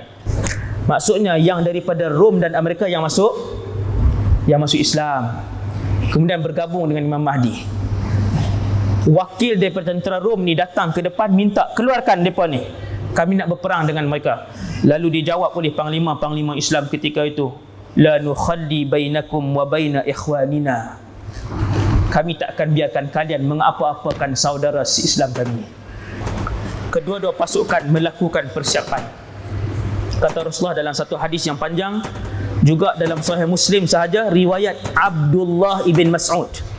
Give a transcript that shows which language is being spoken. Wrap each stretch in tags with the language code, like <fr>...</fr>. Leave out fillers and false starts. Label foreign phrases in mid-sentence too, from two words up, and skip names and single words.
<ms>Maksudnya yang daripada Rom dan Amerika yang masuk Islam, kemudian bergabung dengan Imam Mahdi. Wakil daripada tentera Rom ni datang ke depan minta keluarkan mereka ni, kami nak berperang dengan mereka. Lalu dijawab oleh panglima-panglima Islam ketika itu,</ms> <ar>la nukhalli bainakum wa baina ikhwanina.</ar> <ms>Kami tak akan biarkan kalian mengapa-apakan saudara se-Islam kami. Kedua-dua pasukan melakukan persiapan. Kata Rasulullah dalam satu hadis yang panjang, juga dalam Sahih Muslim sahaja, riwayat Abdullah ibn Mas'ud.</ms>